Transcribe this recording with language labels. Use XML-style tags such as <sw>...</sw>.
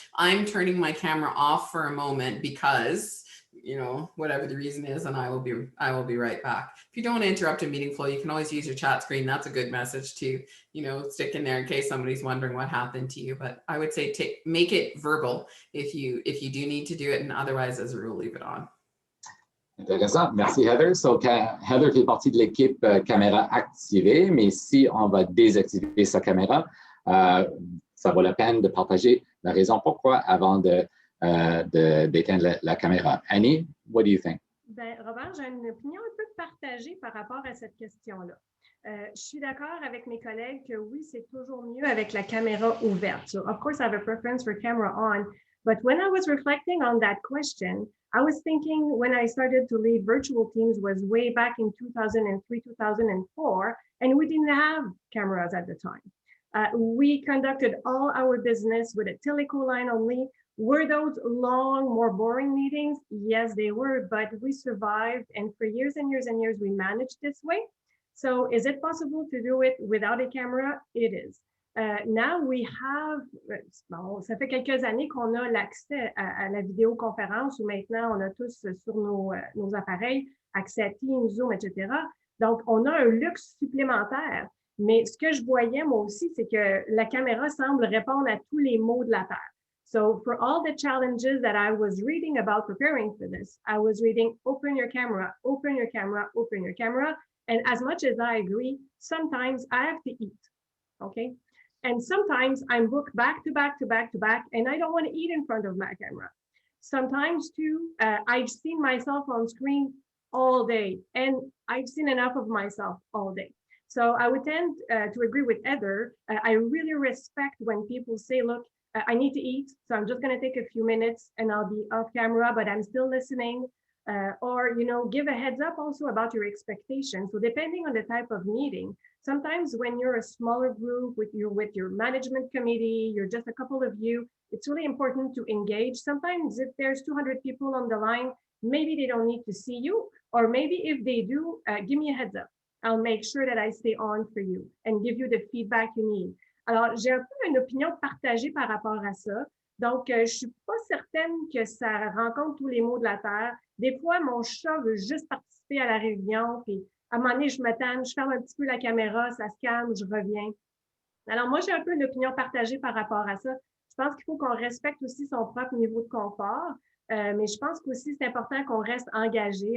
<en>I'm turning my camera off for a moment because, you know, whatever the reason is, and I will be right back. If you don't interrupt a meeting flow, you can always use your chat screen. That's a good message to, you know, stick in there in case somebody's wondering what happened to you. But I would say make it verbal if you do need to do it, and otherwise, as a rule, leave it on.</en> <fr>Intéressant. Merci, Heather. So, Heather fait partie de l'équipe caméra activée, mais si on va désactiver sa caméra, ça vaut la peine de partager la raison pourquoi avant d'éteindre la caméra.</fr> <en>Annie, what do you think?</en> <fr>Ben, Robert, j'ai une opinion un peu partagée par rapport à cette question-là. Je suis d'accord avec mes collègues que oui, c'est toujours mieux avec la caméra ouverte.</fr> <en>So, of course, I have a preference for camera on, But when I was reflecting on that question, I was thinking when I started to lead virtual teams was way back in 2003, 2004, and we didn't have cameras at the time. We conducted all our business with a teleco line only. Were those long, more boring meetings? Yes, they were, but we survived. And for years and years and years, we managed this way. So is it possible to do it without a camera? It is. Now we have,</en> <fr>bon, ça fait quelques années qu'on a l'accès à la vidéoconférence où maintenant on a tous sur nos appareils accès à Teams, Zoom, etc. Donc, on a un luxe supplémentaire. Mais ce que je voyais moi aussi, c'est que la caméra semble répondre à tous les maux de la terre.</fr> <en>So for all the challenges that I was reading about preparing for this, I was reading, open your camera, open your camera, open your camera. And as much as I agree, sometimes I have to eat, okay? And sometimes I'm booked back to back to back to back, and I don't want to eat in front of my camera. Sometimes too, I've seen myself on screen all day, and I've seen enough of myself all day. So I would tend to agree with Heather. I really respect when people say, look, I need to eat, so I'm just going to take a few minutes and I'll be off camera, but I'm still listening. Or, you know, give a heads up also about your expectations. So depending on the type of meeting, sometimes when you're a smaller group with your management committee, you're just a couple of you, it's really important to engage. Sometimes if there's 200 people on the line, maybe they don't need to see you, or maybe if they do, give me a heads up. I'll make sure that I stay on for you and give you the feedback you need.</en> <fr>Alors, j'ai un peu une opinion partagée par rapport à ça. Donc, je ne suis pas certaine que ça rencontre tous les maux de la terre. Des fois, mon chat veut juste participer à la réunion, puis à un moment donné, je me tanne, je ferme un petit peu la caméra, ça se calme, je reviens. Alors, moi, j'ai un peu une opinion partagée par rapport à ça. Je pense qu'il faut qu'on respecte aussi son propre niveau de confort, mais je pense qu'aussi, c'est important qu'on reste engagé.</fr>